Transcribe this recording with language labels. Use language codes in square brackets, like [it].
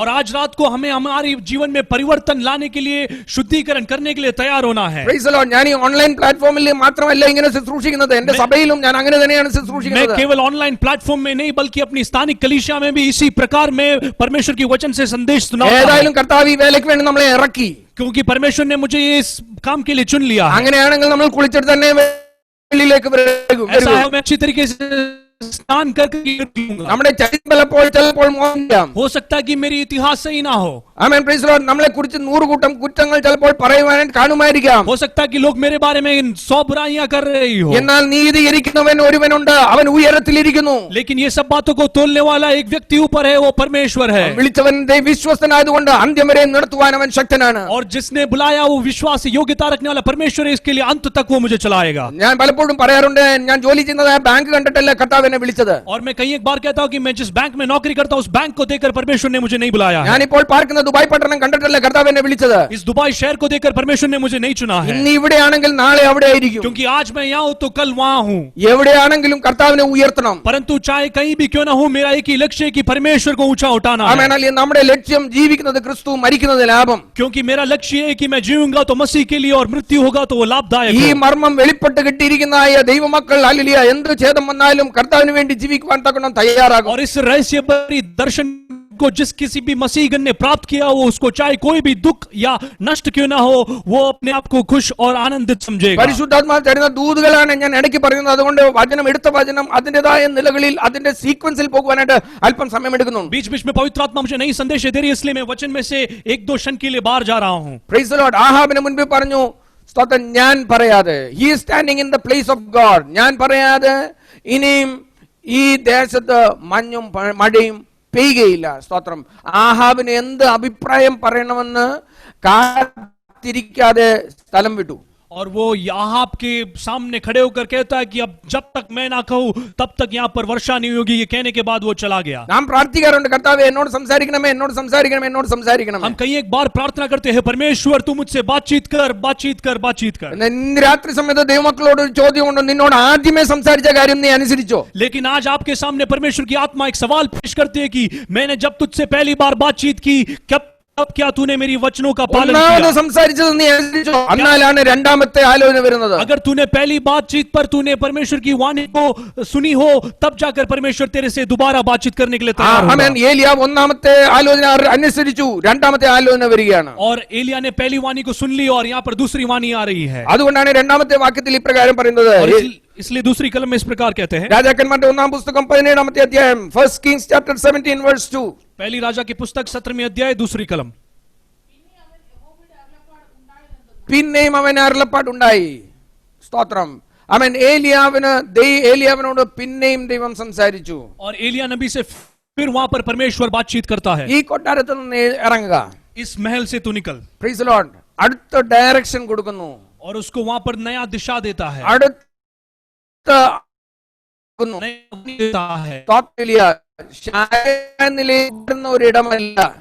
[hi] और आज रात को हमें हमारे जीवन में परिवर्तन लाने के लिए, शुद्धिकरण करने के लिए तैयार होना है। [en] Praise the Lord. [ml] ഞാൻ ഈ ഓൺലൈൻ പ്ലാറ്റ്ഫോമിൽ മാത്രമല്ല ഇങ്ങനെ ശുശ്രൂഷിക്കുന്നത്, എന്റെ സഭയിലും ഞാൻ അങ്ങനെ തന്നെയാണ് [hi] मैं [ml] ശുശ്രൂഷിക്കുന്നത്. [hi] केवल ऑनलाइन प्लेटफॉर्म में नहीं बल्कि अपनी स्थानिक कलीसिया में भी इसी प्रकार में परमेश्वर की वचन से संदेश सुनाता हूं। [ml] ഏതായാലും കർത്താവ് ഈ വേലയ്ക്ക് വേണ്ടി നമ്മളെ ഇറക്കി. [hi] क्योंकि परमेश्वर ने मुझे ये इस काम के लिए चुन लिया है। [ml] അങ്ങനെയാണെങ്കിൽ നമ്മൾ കുളിച്ചിട്ട് തന്നെ വെളിയിലേക്ക് വരും. [hi] ऐसा हो मैं अच्छी तरीके से स्नान करके लूंगा। [ml] നമ്മുടെ ചരിത്രം ചിലപ്പോൾ മോഹിക്കാം. [hi] हो सकता है कि मेरी इतिहास सही ना हो। [ml] ആമേൻ. [en] Praise the Lord. [ml] നമ്മളെ കുറിച്ച് 100 കൂട്ടം കുറ്റങ്ങൾ ചിലപ്പോൾ പറയുവാനായിട്ട് കാണുമായിരിക്കാം. [hi] हो सकता है कि लोग मेरे बारे में 100 बुराइयां कर रही हो। [ml] എന്നാൽ നീതിയിരിക്കുന്നവൻ ഒരുവനുണ്ട്, അവൻ ഉയരത്തിലിരിക്കുന്നു. [hi] लेकिन ये सब बातों को तोलने वाला एक व्यक्ति ऊपर है, वो परमेश्वर है। [ml] വിളിച്ചവൻ വിശ്വസ്തനായതുകൊണ്ട് അന്ത്യം വരെ നിർത്തുവാൻ അവൻ ശക്തനാണ്. [hi] और जिसने बुलाया वो विश्वास योग्यता रखने वाला परमेश्वर है, इसके लिए अंत तक वो मुझे चलाएगा। [ml] ഞാൻ പലപ്പോഴും പറയാറുണ്ട്, ഞാൻ ജോലി ചെയ്യുന്നത് ബാങ്ക് കണ്ടിട്ടല്ല കർത്താവ് എന്നെ വിളിച്ചത്. [hi] और मैं कई एक बार कहता हूं कि मैं जिस बैंक में नौकरी करता हूं उस बैंक को देखकर परमेश्वर ने मुझे नहीं बुलाया है। [ml] ഞാനിപ്പോൾ പാർക്കുന്ന ദുബായ് പട്ടണം കണ്ടിട്ടല്ല കർത്താവ് എന്നെ വിളിച്ചത്. [hi] इस दुबई शहर को देखकर परमेश्वर ने मुझे नहीं चुना है। [ml] ഇന്ന് ഇവിടെയാണെങ്കിൽ നാളെ അവിടെ ആയിരിക്കും. [hi] क्योंकि आज मैं यहाँ हूं तो कल वहां हूं। [ml] എവിടെയാണെങ്കിലും കർത്താവിനെ ഉയർത്തണം. [hi] परंतु चाहे कहीं भी क्यों ना हो, मेरा एक ही लक्ष्य है कि परमेश्वर को ऊंचा उठाना है। [ml] ആമേൻ. അല്ലെങ്കിൽ നമ്മുടെ ലക്ഷ്യം ജീവിക്കുന്നത് ക്രിസ്തു, മരിക്കുന്നത് ലാഭം. [hi] क्योंकि मेरा लक्ष्य है कि मैं जीऊंगा तो मसीह के लिए और मृत्यु होगा तो वो लाभदायक [ml] ഈ [hi] हो। [ml] മർമ്മം വെളിപ്പെട്ട് കിട്ടിയിരിക്കുന്നതായ ദൈവമക്കൾ ഹല്ലേലൂയ എന്ത് ഛേദം വന്നാലും കർത്താവിന് വേണ്ടി ജീവിക്കുവാൻ തക്കണം തയ്യാറാകും. [hi] और इस रहस्य भरी दर्शन को जिस किसी भी मसीहगण ने प्राप्त किया हो, उसको चाहे कोई भी दुख या नष्ट क्यों ना हो, वो अपने आप को खुश और आनंदित समझेगा। [ml] പരിശുദ്ധാത്മാവ് തരുന്ന ദൂതുകളാണ് ഞാൻ ഇടയ്ക്ക് പറയുന്നത്. അതുകൊണ്ട് വചനം, എടുത്ത വചനം അതിന്റേതായ നിലകളിൽ അതിന്റെ സീക്വൻസിൽ പോകുവാനായിട്ട് അല്പം സമയം എടുക്കുന്നുണ്ട്. [hi] बीच बीच में पवित्र आत्मा मुझे नई संदेश दे रही है, इसलिए मैं वचन में से एक दो क्षण के लिए बाहर जा रहा हूं। [en] Praise the lord. [ml] ആഹാബിന് മുൻപേ പറഞ്ഞു, സ്തോത്രം, ഞാൻ പറയാതെ, [en] he is standing in the place of God, [ml] ഞാൻ പറയാതെ ഇനിയും ഈ ദേശത്ത് മഞ്ഞും മഴയും പെയ്യുകയില്ല. സ്തോത്രം. ആഹാബിന് എന്ത് അഭിപ്രായം പറയണമെന്ന് കാത്തിരിക്കാതെ സ്ഥലം വിട്ടു. [hi] और वो आहाब के सामने खड़े होकर कहता है कि अब जब तक मैं ना कहूं तब तक यहाँ पर वर्षा नहीं होगी। ये कहने के बाद वो चला गया। [ml] നാം പ്രാർത്ഥിക്കാറുണ്ട്, കർത്താവേ എന്നോട് സംസാരിക്കണമേ, എന്നോട് സംസാരിക്കണമേ, എന്നോട് സംസാരിക്കണമേ. [hi] हम कई एक बार प्रार्थना करते हैं, परमेश्वर तू मुझसे बातचीत कर, बातचीत कर, बातचीत कर। [ml] ഇന്ന് രാത്രി സമയത്ത് ദൈവമക്കളോട് ഒരു ചോദ്യമുണ്ട്, നിന്നോട് ആദ്യമേ സംസാരിച്ച കാര്യം നീ അനുസരിച്ചോ? [hi] लेकिन आज आपके सामने परमेश्वर की आत्मा एक सवाल पेश करती है कि मैंने जब तुझसे पहली बार बातचीत की, अब क्या तूने मेरी वचनों का पालन [ml] ഒന്നാമത് [hi] किया? [ml] സംസാരിച്ചത് നീ അനുസരിച്ചോ? എന്നാലാണ് രണ്ടാമത്തെ ആലോചന വരുന്നത്. [hi] अगर तूने पहली बातचीत पर तूने परमेश्वर की वाणी को सुनी हो, तब जाकर परमेश्वर तेरे से दोबारा बातचीत करने के लिए तैयार [ml] ആമേൻ. [hi] होगा। [ml] ഏലിയാവ് ഒന്നാമത്തെ ആലോചന അനുസരിച്ചു, രണ്ടാമത്തെ ആലോചന വരികയാണ്. [hi] और एलिया ने पहली वाणी को सुन ली और यहाँ पर दूसरी वाणी आ रही है। [ml] അതുകൊണ്ടാണ് രണ്ടാമത്തെ വാക്യത്തിൽ ഇപ്രകാരം പറയുന്നത്. [hi] और इसलिए दूसरी कलम में इस प्रकार कहते हैं, [ml] രാജാക്കന്മാരുടെ ഒന്നാം പുസ്തകം 17-ാമത്തെ അധ്യായം, [en] 1 Kings chapter 17 verse 2. [hi] पहली राजा की पुस्तक 17वीं अध्याय दूसरी कलम। [ml] പിന്നെയും അവൻ അരുളപ്പാടുണ്ടായി. സ്തോത്രം. അവൻ ഏലിയാവിനോട് പിന്നെയും ദൈവം സംസാരിച്ചു. [hi] और एलिया नबी से फिर वहां पर परमेश्वर बातचीत करता है, [ml] ഈ കൊട്ടാരത്തിൽ നിന്ന് ഇറങ്ങുക. [hi] इस महल से तू निकल। [en] Praise the lord. [ml] അടുത്ത ഡയറക്ഷൻ കൊടുക്കുന്നു. [hi] और उसको वहां पर नया दिशा देता है, [ml] അടുത്ത [hi] देता है। [ml] ശാരീരിക ഒരിടമല്ല.